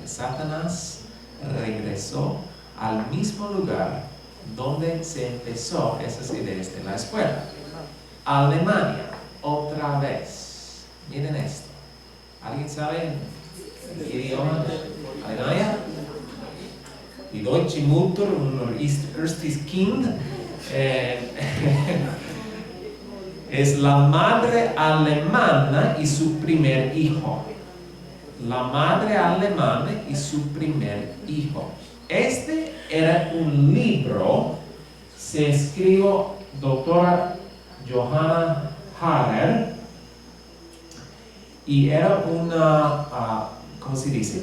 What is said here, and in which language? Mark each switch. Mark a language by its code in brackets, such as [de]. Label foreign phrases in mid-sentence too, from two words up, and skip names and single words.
[es] Satanás regresó al mismo lugar donde se empezó esas ideas de la escuela. Alemania, otra vez. Miren esto. ¿Alguien sabe el idioma de Alemania? Die deutsche Mutter und erstes Kind es la madre alemana y su primer hijo. La madre alemana y su primer hijo. Este era un libro, se escribió doctora Johanna Harrer, y era una, ¿cómo se dice?